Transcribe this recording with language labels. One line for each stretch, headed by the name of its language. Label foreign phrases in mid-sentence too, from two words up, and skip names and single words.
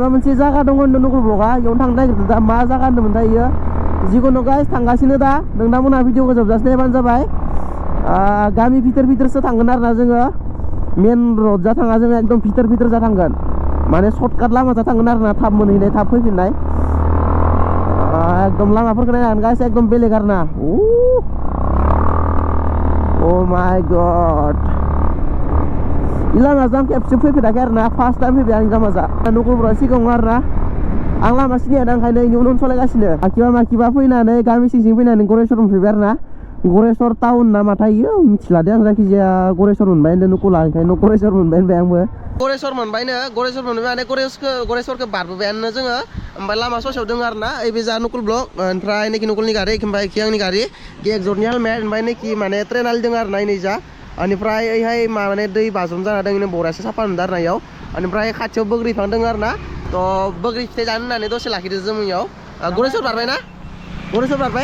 Bodo: मोनसे जायगा दङ होनदों नकुल ब्लगा बेयावनो थांनो नागिरदों दा मा जायगा होनदोंमोनथाय इयो जिखुनु गाइस थांगासिनो दा नोंथांमोनहा भिडिअखौ जोबजासिम नायबानो जाबाय गामि भितरसो थांगोन आरोना जोङो मेन रड जा थाङा जोङो एकदम भितर जा थांगोन माने सर्टकाट लामाजा थांगोन आरोना थाब मोनहैनाय थाब फैफिननाय एकदम लामाफोरखौ नायनानै गाइस एकदम बेलेग आरोना
English: Oh my god.
Bodo: Ilang azam खेबसे फैफेराखै आरोना
English: first time
Bodo: फैबाय आं जामाजा नकुलब्रा सिगाङाव आरोना आं लामा सिनाया दा ओंखायनो इनि उनाव सलायगासिनो माखिबा फैनानै गामि सिं फैनानै गरेस्वर मोनफैबाय आरोना गरेस्वर टाउन ना माथाय इयो मिथिला दे आं जायखिजाया गरेस्वर मोनबाय होनदों नकुला ओंखायनो गरेस्वर मोनबाय होनबाय आंबो गरेस्वर मोनबायनो गरेस्वर मोनबाय माने गरेस्वरखौ बारबोबायानो जोङो ओमफ्राय लामा ससेयाव दङ आरोना ओइ जा नकुल ब्लक ओमफ्राय नैखि नकुलनि गारि ओमफ्राय इखि आंनि गारि एक्जर्टनि हेलमेट ओमफ्राय नैखि माने ट्रेन आलि दङ आरोना नै जा बेनिफ्राय ओइहाय माने दै बाज्रुम जाना दङ बरायासो साफा नुदों आरोना इयाव बेनिफ्राय खाथियाव बोग्रि बिफां दङ आरोना थ' बोग्रि फिथाइ जानो होननानै दसे लाखिदो जों इयाव गरेस्वर बारबाय ना गरेस्वर बारबाय